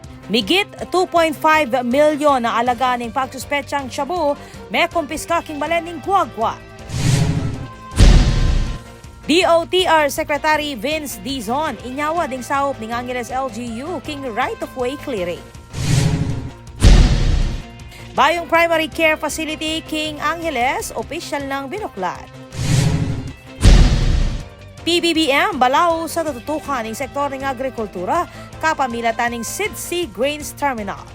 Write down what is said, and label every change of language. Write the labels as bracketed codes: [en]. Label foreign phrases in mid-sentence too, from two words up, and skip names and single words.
[pam] Migit 2.5 milyon na alaga ng pagsuspetsang shabu may kumpiska king balening guagwa. DOTR Secretary Vince Dizon inyawa ding saup ning Angeles LGU king [en] right-of-way clearing. [pam] Bayong Primary Care Facility King Angeles, opisyal ng binuklat. PBBM balaw sa [tl] tututukan ng sektor ng agrikultura [pam] kapamilatan ng Sidsi Grains Terminal.